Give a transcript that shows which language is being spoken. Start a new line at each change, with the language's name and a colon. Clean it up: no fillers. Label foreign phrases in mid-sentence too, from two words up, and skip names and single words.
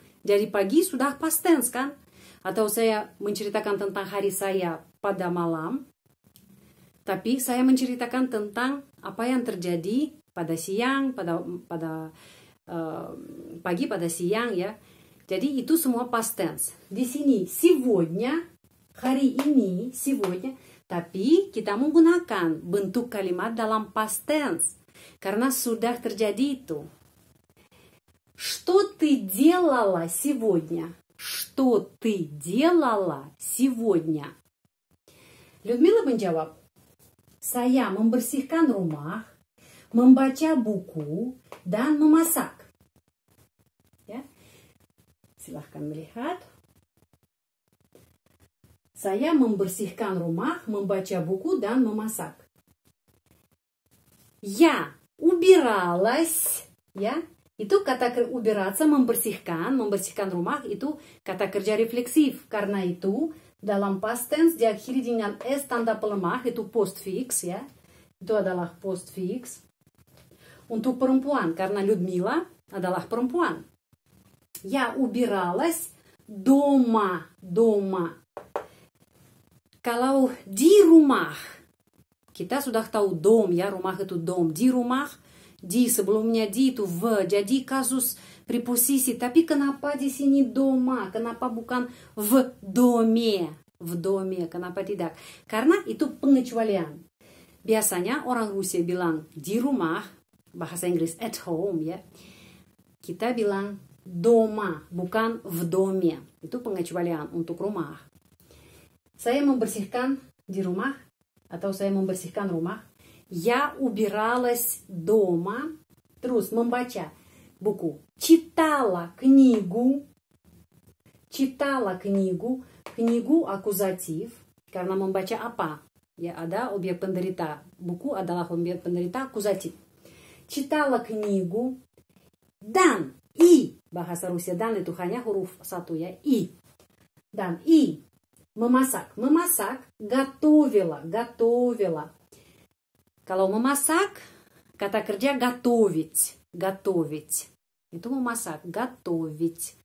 Indonesian: Jadi pagi sudah
English: past tense
Indonesian: kan? Atau saya menceritakan tentang hari saya pada malam, tapi saya menceritakan tentang apa yang terjadi pada siang, pada pagi, pada siang ya. Jadi itu semua
English: past tense.
Indonesian: Di sini сегодня, hari ini, сегодня, tapi kita menggunakan bentuk kalimat dalam
English: past tense
Indonesian: karena sudah terjadi itu.
Russian: "Что ты делала сегодня?" "Что ты делала сегодня?"
Indonesian: Lyudmila menjawab, "Saya membersihkan rumah, membaca buku, dan memasak." Ya. Silahkan melihat. Saya membersihkan rumah, membaca buku, dan memasak.
Russian: "Я убиралась,"
Indonesian: ya. Itu kata ubirаться, membersihkan rumah itu kata kerja refleksif. Karena itu dalam
English: past tense
Indonesian: diakhiri dengan s tanda pelemah, itu postfix ya. Itu adalah postfix. Untuk perempuan, karena Lyudmila adalah perempuan.
Russian: "Я убиралась дома."
Indonesian: Kalau di rumah, kita sudah tahu dom ya, rumah itu dom. Di rumah, di sebelumnya di itu v, jadi kasus preposisi. Tapi kenapa di sini doma? Kenapa bukan
Russian: в доме? В доме,
Indonesian: kenapa tidak? Karena itu pengecualian. Biasanya orang Rusia bilang di rumah, bahasa Inggris
English: at home
Indonesian: ya. Kita bilang doma, bukan
Russian: в доме.
Indonesian: Itu pengecualian untuk rumah. Saya membersihkan di rumah atau saya membersihkan rumah. "Я убиралась дома." Terus membaca buku.
Russian: Читала книгу. Книгу akuzatif.
Indonesian: Karena membaca apa? Ya, ada objek penderita. Buku adalah objek penderita akuzatif.
Russian: Читала книгу.
Indonesian: Dan bahasa Rusia dan itu hanya huruf satu ya, Dan memasak. Готовила. Kalau memasak, kata kerja готовить. Itu memasak, готовить.